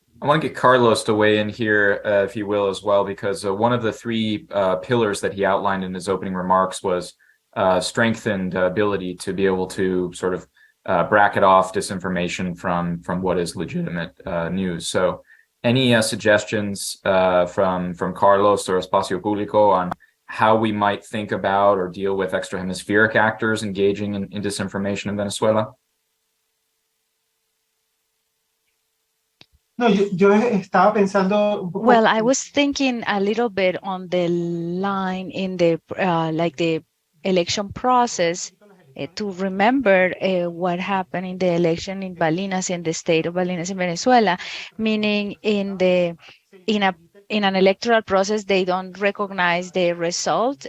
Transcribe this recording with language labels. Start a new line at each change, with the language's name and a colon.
English: I want to get Carlos to weigh in here, if he will, as well, because one of the three pillars that he outlined in his opening remarks was strengthened ability to be able to sort of bracket off disinformation from what is legitimate news. So any suggestions from Carlos or Espacio Público on how we might think about or deal with extra-hemispheric actors engaging in disinformation in Venezuela?
Spanish: No, yo estaba pensando un poco.
English: Well, I was thinking a little bit on the line in the the election process to remember what happened in the election in Balinas, in the state of Balinas in Venezuela, meaning in an electoral process, they don't recognize the result.